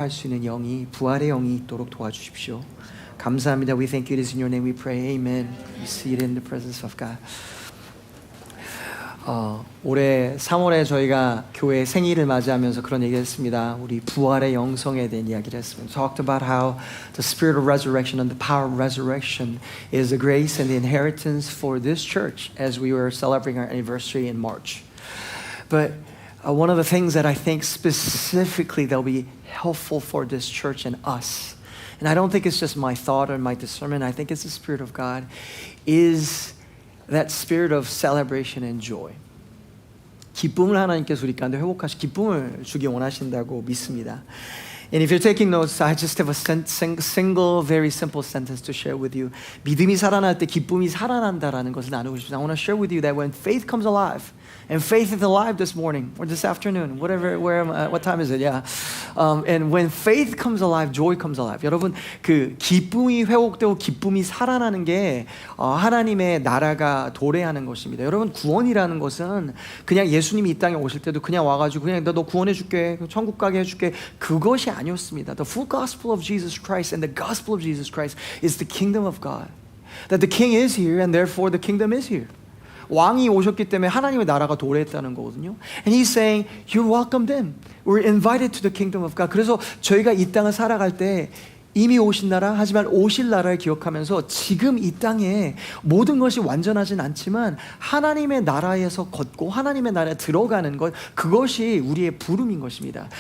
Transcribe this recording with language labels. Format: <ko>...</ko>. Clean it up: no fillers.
<ko>할 수 있는 영이 부활의 영이 있도록 도와주십시오. 감사합니다.</ko> <en>We thank you. It is in your name we pray. Amen. We see it in the presence of God.</en> <ko>올해 3월에 저희가 교회 생일을 맞이하면서 그런 얘기를 했습니다. 우리 부활의 영성에 대한 이야기를 했습니다.</ko> <en>Talked about how the spirit of resurrection and the power of resurrection is the grace and the inheritance for this church as we were celebrating our anniversary in March. But one of the things that I think specifically that will be helpful for this church and us, and I don't think it's just my thought or my discernment, I think it's the Spirit of God, is that spirit of celebration and joy.</en> <ko>기쁨을 하나님께서 우리 가운데 회복하시 기쁨을 주기 원하신다고 믿습니다.</ko> <en>And if you're taking notes, I just have a single, very simple sentence to share with you.</en> <ko>믿음이 살아날 때 기쁨이 살아난다라는 것을 나누고 싶습니다.</ko> <en>I want to share with you that when faith comes alive, and faith is alive this morning or this afternoon, whatever, what time is it? Yeah. And when faith comes alive, joy comes alive.</en> <ko>여러분, 그 기쁨이 회복되고 기쁨이 살아나는 게 하나님의 나라가 도래하는 것입니다. 여러분, 구원이라는 것은 그냥 예수님이 이 땅에 오실 때도 그냥 와가지고 그냥 너 구원해줄게, 천국 가게 해줄게, 그것이 아니었습니다.</ko> <en>The full gospel of Jesus Christ and the gospel of Jesus Christ is the kingdom of God. That the king is here and therefore the kingdom is here.</en> <ko>왕이 오셨기 때문에 하나님의 나라가 도래했다는 거거든요.</ko> <en>And he's saying, you're welcomed in. We're invited to the kingdom of God.</en> <ko>그래서 저희가 이 땅을 살아갈 때 이미 오신 나라, 하지만 오실 나라를 기억하면서 지금 이 땅에 모든 것이 완전하진 않지만 하나님의 나라에서 걷고 하나님의 나라에 들어가는 것, 그것이 우리의 부름인 것입니다.</ko>